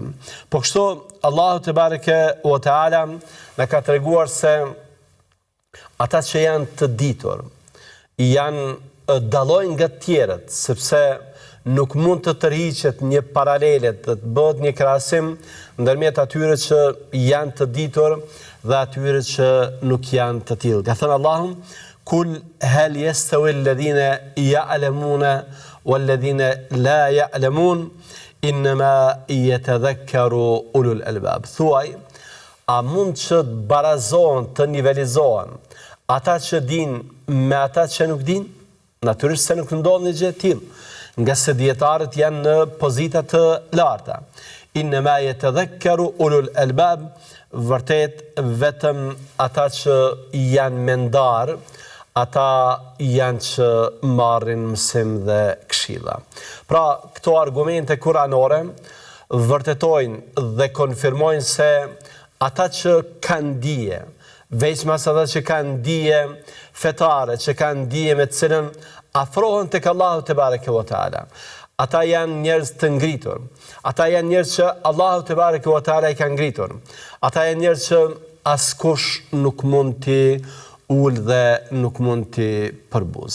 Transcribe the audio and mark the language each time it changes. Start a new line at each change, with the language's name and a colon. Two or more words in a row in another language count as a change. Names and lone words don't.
Albanian: Po kështu Allahu
Arabic: تبارك وتعالى
Albanian: na ka treguar se ata që janë të ditur janë dallojnë nga të tjerët, sepse nuk mund të tërhiqet një paralele, të bëhet një krahasim ndërmjet atyre që janë të ditur dhe atyre që nuk janë të tillë. Ka thënë Allahu:
Arabic: "قل هل يستوي الذين يعلمون والذين لا يعلمون إنما يتذكر أولو الألباب."
Albanian: Thuaj, a mund që të barazohen, të nivelizohen ata që din me ata që nuk din? Natyrisht se nuk ndodh një gjë e tillë, nga se dietarët janë në pozita të larta.
Arabic: إنما يتذكر أولو الألباب,
Albanian: vërtet vetëm ata që janë mendar, ata janë që marrin mësim dhe këshilla. Pra, këto argumente kuranore vërtetojnë dhe konfirmojnë se ata që kanë dije, veçmas ata që kanë dije fetare, që kanë dije me të cilën afrohen tek Allahu
Arabic: تبارك وتعالى,
Albanian: ata janë njerëz të ngritur, ata janë njerëz që Allahu
Arabic: تبارك وتعالى
Albanian: i ka ngritur, ata janë njerëz që askush nuk mund t'i ul dhe nuk mund t'i përbuz.